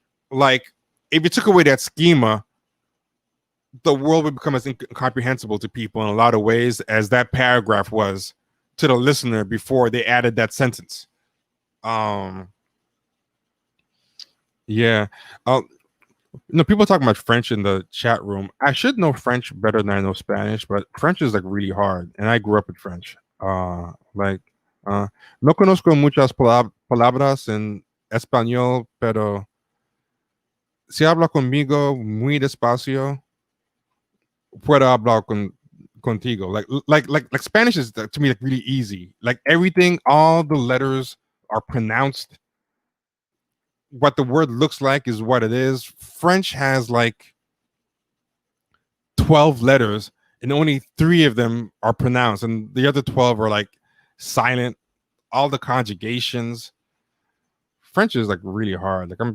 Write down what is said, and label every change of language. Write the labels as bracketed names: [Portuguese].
[English] Like if you took away that schema, the world would become as incomprehensible to people in a lot of ways as that paragraph was to the listener before they added that sentence. Yeah. People talking about French in the chat room. I should know French better than I know Spanish, but French is like really hard, and I grew up with French. [Spanish] No conozco muchas palabras en español, pero si habla conmigo muy despacio, puedo hablar contigo. [English] Like Spanish is to me like really easy. Like everything, all the letters are pronounced. What the word looks like is what it is. French has like 12 letters, and only 3 of them are pronounced, and the other 12 are like silent. All the conjugations. French is like really hard.